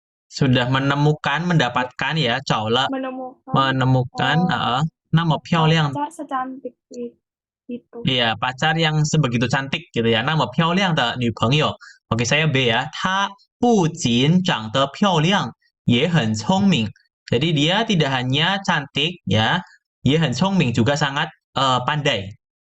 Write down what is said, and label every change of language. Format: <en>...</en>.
<id>Sudah mendapatkan ya,</id> <zh>找了</zh> <id>menemukan,</id> <zh>那么漂亮</zh> <id>pacar secantik itu. Iya, pacar yang sebegitu cantik gitu ya.</id> <zh>那么漂亮的女朋友.</zh> <id>Oke, saya B ya.</id> <zh>她不仅长得漂亮，也很聪明.</zh> <id>Jadi dia tidak hanya cantik ya,</id> <zh>也很聪明</zh> <id>juga sangat pandai.</id>